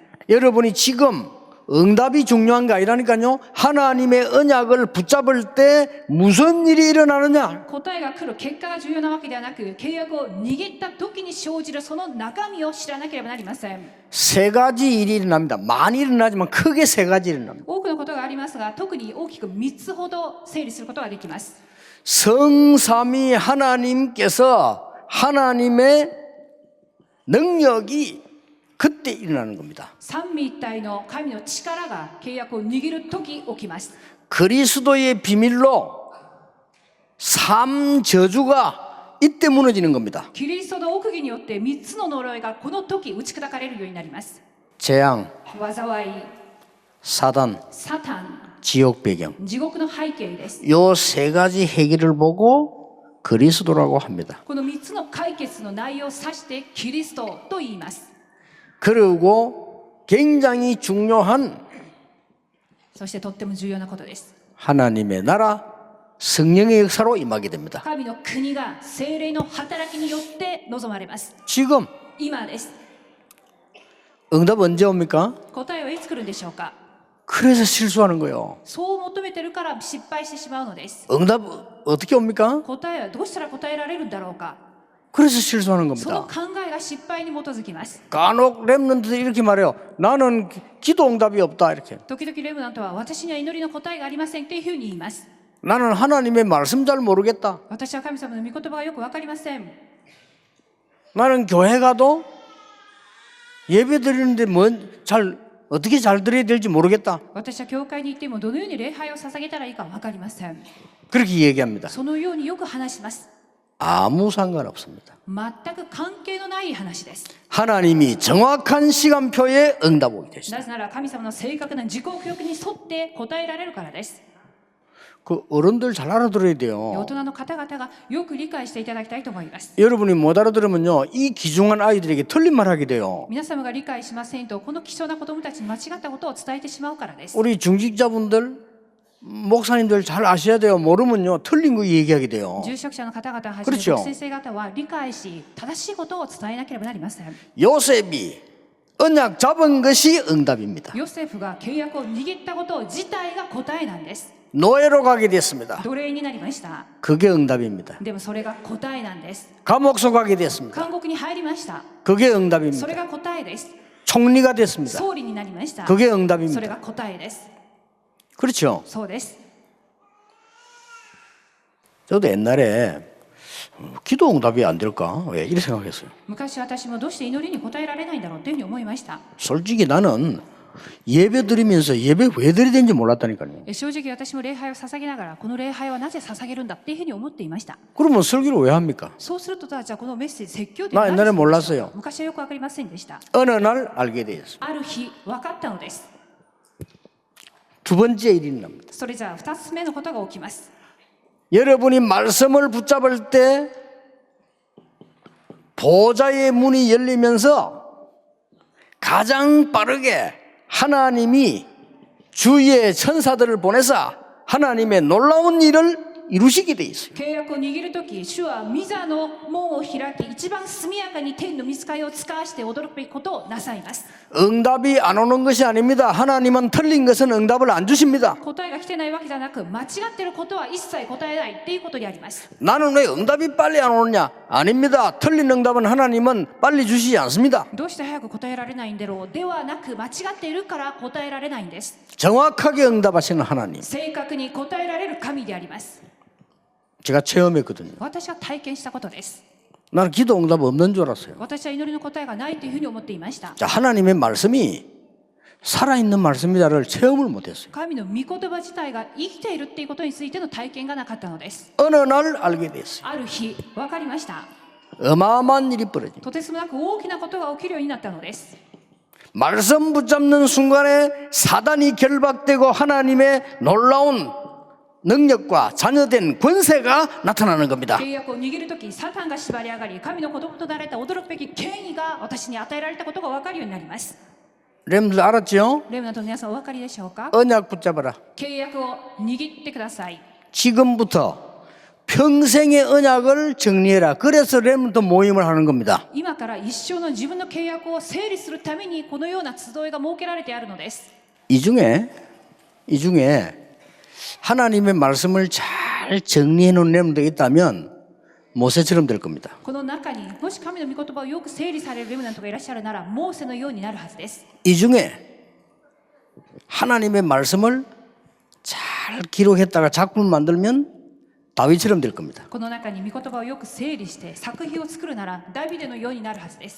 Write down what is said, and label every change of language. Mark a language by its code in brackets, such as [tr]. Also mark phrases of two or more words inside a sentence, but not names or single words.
[ko] 여러분이 지금 응답이 중요한 게 아니라니까요. 하나님의 언약을 붙잡을 때 무슨 일이 일어나느냐? [ja] 答えが来る結果が重要なわけではなく、契約を握った時に生じるその中身を知らなければなりません。 [ko] 세 가지 일이 일어납니다. 많이 일어나지만 크게 세 가지 일어납니다. [ja] 多くのことがありますが、特に大きく3つほど整理することができます。 [ko] 성삼위 하나님께서 하나님의 능력이 그때 일어나는 겁니다. [ja] 三位一体の神の力が契約を握る時起きます。 [ko] 그리스도의 비밀로 삶 저주가 이때 무너지는 겁니다. [ja] キリストの奥義によって3つの呪いがこの時打ち砕かれるようになります。 [ko] 재앙, [ja] 災い、 [ko] 사단, [ja] サタン、 [ko] 지옥 배경. [ja] 地獄の背景です。 [ko] 요 세 가지 해결을 보고 그리스도라고 합니다. [ja] この3つの解決の内容を指してキリストと言います。 [ko] 그리고 굉장히 중요한 [ja] そしてとっても重要なことです。 [ko] 하나님의 나라 성령의 역사로 임하게 됩니다. [ja] 神の国が聖霊の働きによって望まれます。 [ko] 지금 [ja] 今です。 [ko] 응답 언제 옵니까? [ja] 答えはいつ来るんでしょうか。 [ko] 그래서 실수하는 거예요. [ja] そう求めてるから失敗してしまうのです。 [ko] 응답 어떻게 옵니까? [ja] 答えはどうしたら答えられるんだろうか。 [ko] 그래서 실수하는 [ja] その [ko] 겁니다. [ja] 考えが失敗に基づきます。 [ko] 간혹 렘넌트들이 이렇게 말해요. 나는 기도 응답이 없다 이렇게. [ja] 時々レムナントは私には祈りの答えがありませんっていうふうに言います。 [ko] 나는 하나님의 말씀 잘 모르겠다. [ja] 私は神様の御言葉がよくわかりません。 [ko] 나는 교회 가도 예배 드리는데 어떻게 잘 드려야 될지 모르겠다. [ja] 私は教会に行ってもどのように礼拝を捧げたらいいかわかりません。 [ko] 그렇게 얘기합니다. [ja] そのようによく話します。 [ko] 아무 상관없습니다. [ja] 全く関係のない話です。 [ko] 하나님이 정확한 시간표에 응답 오게 되시다. [ja] なぜなら神様の正確な時刻表に沿って答えられるからです。 [ko] 그 어른들 잘 알아들어야 [ja] 大 [ko] 돼요. [ja] 人の方々がよく理解していただきたいと思います。 [ko] 여러분이 못 알아들으면요, 이 귀중한 아이들에게 틀린 말 하게 돼요. [ja] 皆様が理解しませんと、この貴重な子供たちに間違ったことを伝えてしまうからです。 [ko] 우리 중직자분들, 목사님들 잘 아셔야 돼요. 모르면요, 틀린 거 얘기하게 돼요. [ja] 住職者の方々はじ [ko] 그렇 [ja] め [ko] 죠 [ja] 牧先生方は理解し、正しいことを伝えなければなりません。 [ko] 요셉이 언약 잡은 것이 응답입니다. [ja] ヨセフが契約を握ったこと自体が答えなんです。 [ko] 노예로 가게 됐습니다. [ja] 奴隷になりました。 [ko] 그게 응답입니다. [ja] でもそれが答えなんです。 [ko] 감옥소 가게 됐습니다. [ja] 監獄に入りました。 [ko] 그게 [ja] そ [ko] 응답입니다. [ja] れが答えです。 [ko] 총리가 됐습니다. [ja] 総理になりました。 [ko] 그게 [ja] それ [ko] 응답입니다. [ja] が答えです。 [ko] 그렇죠? [ja] そうです。 [ko] 저도 옛날에 기도 응답이 안 될까? 왜 이렇게 생각했어요. [ja] 昔私もどうして祈りに応えられないんだろうというふうに思いました。 [ko] 솔직히 나는 예배 드리면서 예배 왜 드려야 되는지 몰랐다니까요. [ja] 正直私も礼拝を捧げながら、この礼拝はなぜ捧げるんだっていうふうに思っていました。 [ko] 그러면 설교를 왜 합니까? [ja] そうするとじゃあこのメッセージ説教で [ko] 나 [ja] 何 [ko] 옛날에 [ja] するんでしょうか。 [ko] 몰랐어요. [ja] 昔はよくわかりませんでした。 [ko] 어느 날 알게 되었습니다. [ja] ある日分かったのです。 [ko] 두 번째 일이 납니다. [ja] それじゃあ2つ目のことが起きます。 [ko] 여러분이 말씀을 붙잡을 때 보좌의 문이 열리면서 가장 빠르게 하나님이 주위의 천사들을 보내서 하나님의 놀라운 일을 이루시게 돼 있어요. [ja] 契約を握るとき、主は御座の門を開き、一番速やかに天の御使いを使わして驚くべきことをなさいます。 [ko] 응답이 안 오는 것이 아닙니다. 하나님은 틀린 것은 응답을 안 주십니다. [ja] 答えが来てないわけじゃなく、間違っていることは一切答えないっていうことであります。 [ko] 나는 왜 응답이 빨리 안 오느냐? 아닙니다. 틀린 응답은 하나님은 빨리 주시지 않습니다. [ja] どうして早く答えられないんだろうではなく、間違っているから答えられないんです。 [ko] 정확하게 응답하시는 하나님. [ja] 正確に答えられる神であります。 [ko] 제가 체험했거든요. [ja] 私は体験したことです。 [ko] 나는 기도 응답 없는 줄 알았어요. [ja] 私は祈りの答えがないというふうに思っていました。 [ko] 자, 하나님의 말씀이 살아있는 말씀이다를 체험을 못했어요. [ja] 神の御言葉自体が生きているっていうことについての体験がなかったのです。 [ko] 어느 날 알게 됐어요. [ja] ある日分かりました。 [ko] 어마어마한 일이 벌어집니다. [ja] とてつもなく大きなことが起きるようになったのです。 [ko] 말씀 붙잡는 순간에 사단이 결박되고 하나님의 놀라운 능력과 자녀된 권세가 나타나는 겁니다. [ja] 契約を握るとき、サタンが縛り上がり、神の子供となられた驚くべき権威が私に与えられたことが分かるようになります。 [ko] 렘들 알았죠? [ja] レムナントの皆さんお分かりでしょうか。 [ko] 언약 붙잡아라. [ja] 契約を握ってください。 [ko] 지금부터 평생의 언약을 정리해라. 그래서 렘들 모임을 하는 겁니다. [ja] 今から一生の自分の契約を整理するためにこのような集いが設けられてあるのです。 [ko] 이 중에 하나님의 말씀을 잘 정리해 놓은 렘들이 있다면 모세처럼 될 겁니다. [ja] この中にもし神の御言葉をよく整理されるレムナントがいらっしゃるなら、モーセのようになるはずです。 [ko] 이 중에 하나님의 말씀을 잘 기록했다가 작품 만들면 다윗처럼 될 겁니다. [ja] この中に御言葉をよく整理して作品を作るならダビデのようになるはずです。